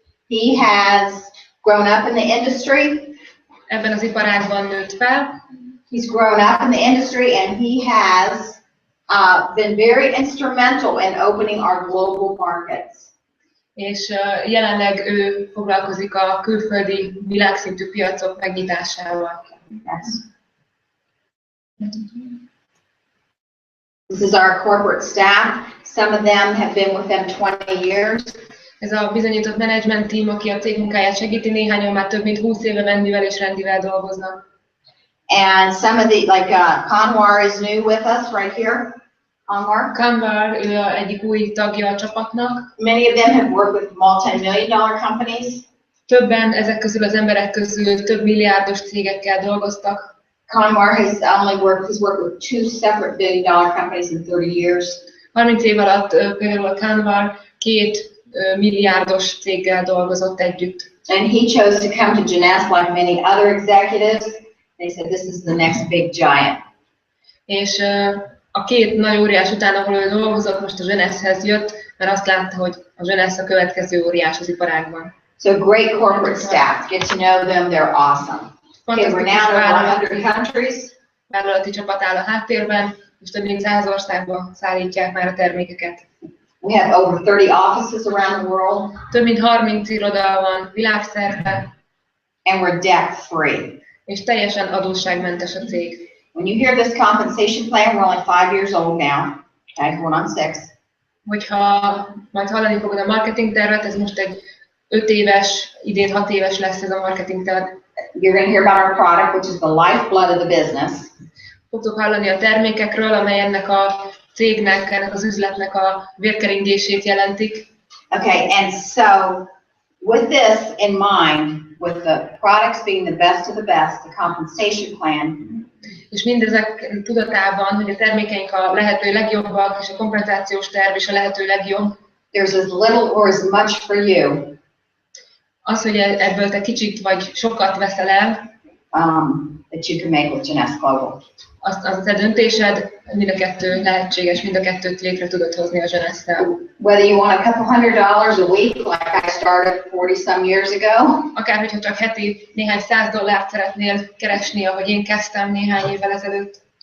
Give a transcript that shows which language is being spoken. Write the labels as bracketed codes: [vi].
[en] He has grown up in the industry. [hu] Ebben az iparágban nőtt fel. [en] He's grown up in the industry and he has been very instrumental in opening our global markets. [hu] És jelenleg ő foglalkozik a külföldi világszintű piacok megnyitásával. [en] Yes. This is our corporate staff. Some of them have been with them 20 years. [hu] Ez a bizonyított menedzsment team, aki a cég munkáját segíti, néhányan már több mint 20 éve Wendyvel és Randyvel dolgoznak. [en] And some of the, like Kanwar is new with us right here. [hu] Kanwar, ő egyik új tagja a csapatnak. [en] Many of them have worked with multi-million-dollar companies. [hu] Többen ezek közül az emberek közül több milliárdos cégekkel dolgoztak. [en] Kanwar has worked with 2 separate billion-dollar companies in 30 years. [hu] 30 év alatt például a Kanwar 2 milliárdos céggel dolgozott együtt. [en] And he chose to come to Jeunesse like many other executives. They said this is the next big giant. [hu] És a 2 nagy óriás után, ahol ő dolgozott, most a Jeunesse-hez jött, mert azt látta, hogy a Jeunesse a következő óriás az iparágban. [en] So great corporate staff. Get to know them. They're awesome. Okay, we're now in 100 countries. [hu] Vállalati csapat áll a háttérben, és több mint 100 országba szállítják már a termékeket. [en] We have over 30 offices around the world. [hu] Több mint 30 iroda van világszerte. [en] And we're debt free. [hu] És teljesen adósságmentes a cég. [en] When you hear this compensation plan, we're only 5 years old now. Okay, going on 6. [hu] Hogyha majd hallani fogod a marketing tervet, ez most egy 5 éves, idén 6 éves lesz ez a marketing terv. [en] You're going to hear about our product, which is the lifeblood of the business. [hu] Fogtok hallani a termékekről, amely ennek a cégnek, ennek az üzletnek a vérkeringését jelentik. [en] Okay, and so with this in mind, with the products being the best of the best, the compensation plan. [hu] És mindezek tudatában, hogy a termékeink a lehető legjobbak, és a kompenzációs terv is a lehető legjobb. [en] There's as little or as much for you. [hu] Az, hogy ebből te kicsit vagy sokat veszel el, [en] that you can make with Jeunesse Global. [hu] az a te döntésed, mind a kettő lehetséges, mind a kettőt létre tudod hozni a Jeunesse-szel. [en] Whether you want a couple $100 a week, like I started 40-some years ago, [hu] Akár, hogyha csak heti néhány $100 szeretnél keresni, ahogy én kezdtem néhány évvel ezelőtt,